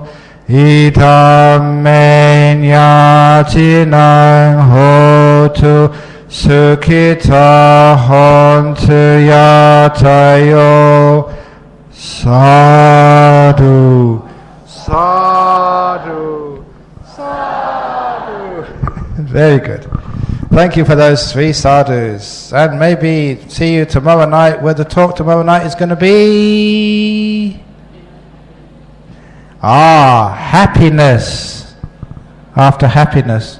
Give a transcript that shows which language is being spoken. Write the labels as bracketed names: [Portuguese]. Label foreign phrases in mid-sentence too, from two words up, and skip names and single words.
[Pali] Idam men yatinang hotu sukhita hontu yatayo. Sadhu, sadhu, sadhu. [English] Very good. Thank you for those 3 sadhus. And maybe see you tomorrow night, where the talk tomorrow night is going to be... happiness after happiness.